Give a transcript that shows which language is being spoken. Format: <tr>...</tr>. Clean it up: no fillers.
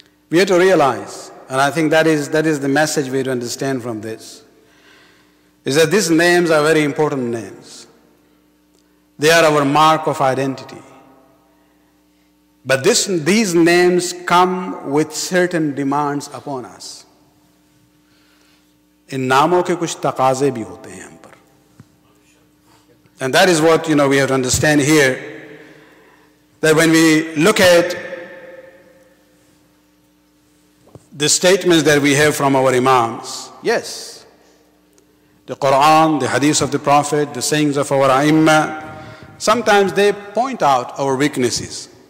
<en>We have to realize, and I think that is the message we have to understand from this, is that these names are very important names. They are our mark of identity. But these names come with certain demands upon us.</en> <hi>इन नामों के कुछ तकाज़े भी होते हैं हम पर.</hi> <en>And that is what we have to understand here, that when we look at the statements that we have from our Imams, yes, the Quran, the Hadith of the Prophet, the sayings of our A'immah, sometimes they point out our weaknesses.</en>